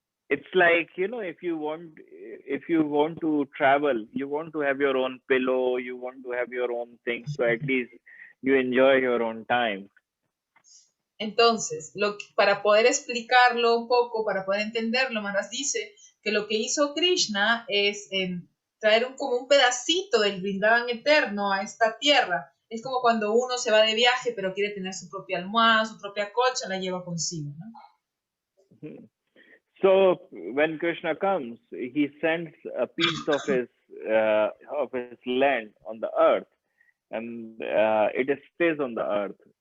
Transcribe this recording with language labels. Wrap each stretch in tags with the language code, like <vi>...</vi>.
<en>It's like, you know, if you want to travel, you want to have your own pillow, you want to have your own things, so at least you enjoy your own time.</en> <es>Entonces, para poder explicarlo un poco, para poder entenderlo, Maharaj dice que lo que hizo Krishna es traer como un pedacito del Vrindavan eterno a esta tierra. Es como cuando uno se va de viaje pero quiere tener su propia almohada, su propia colcha, la lleva consigo, ¿no?</es> <en>So when Krishna comes, he sends a piece of his land on the earth, and it stays on the earth.</en>